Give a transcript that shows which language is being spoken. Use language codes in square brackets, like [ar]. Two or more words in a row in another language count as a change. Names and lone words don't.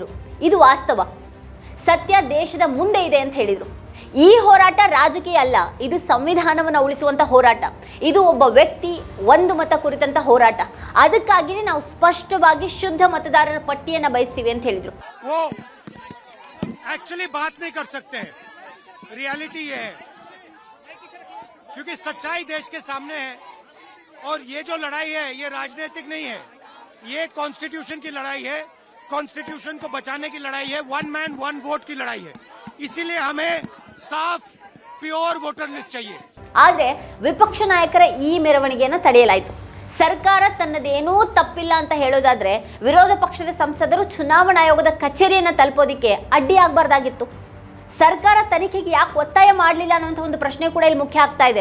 [kn] ಇದು ವಾಸ್ತವ. ಸತ್ಯ ದೇಶದ ಮುಂದೆ ಇದೆ ಅಂತ ಹೇಳಿದರು. ಈ ಹೋರಾಟ ರಾಜಕೀಯ ಅಲ್ಲ, ಇದು ಸಂವಿಧಾನವನ್ನು ಉಳಿಸುವಂತ ಹೋರಾಟ. ಇದು ಒಬ್ಬ ವ್ಯಕ್ತಿ ಒಂದು ಮತ ಕುರಿತಂತ ಹೋರಾಟ. ಅದಕ್ಕಾಗಿಯೇ ನಾವು ಸ್ಪಷ್ಟವಾಗಿ ಶುದ್ಧ ಮತದಾರರ ಪಟ್ಟಿಯನ್ನು ಬಯಸ್ತೀವಿ ಅಂತ ಹೇಳಿದರು. [hi] और ये जो लड़ाई है ये राजनीतिक नहीं है, ये कॉन्स्टिट्यूशन की लड़ाई है, कॉन्स्टिट्यूशन को बचाने की लड़ाई है, [en] one man one vote [hi] की लड़ाई है. इसीलिए हमें साफ [en] pure voter list [hi] चाहिए. [kn] ಆದರೆ ವಿಪಕ್ಷ ನಾಯಕರ ಈ ಮೆರವಣಿಗೆಯನ್ನು ತಡೆಯಲಾಯಿತು. ಸರ್ಕಾರ ತನ್ನದೇನೂ ತಪ್ಪಿಲ್ಲ ಅಂತ ಹೇಳೋದಾದ್ರೆ ವಿರೋಧ ಪಕ್ಷದ ಸಂಸದರು ಚುನಾವಣಾ ಆಯೋಗದ ಕಚೇರಿಯನ್ನು ತಲುಪೋದಿಕ್ಕೆ ಅಡ್ಡಿಯಾಗಬಾರ್ದಾಗಿತ್ತು. ಸರ್ಕಾರ ತನಿಖೆಗೆ ಯಾಕೆ ಒತ್ತಾಯ ಮಾಡಲಿಲ್ಲ ಅನ್ನುವಂಥ ಒಂದು ಪ್ರಶ್ನೆ ಕೂಡ ಇಲ್ಲಿ ಮುಖ್ಯ ಆಗ್ತಾ ಇದೆ.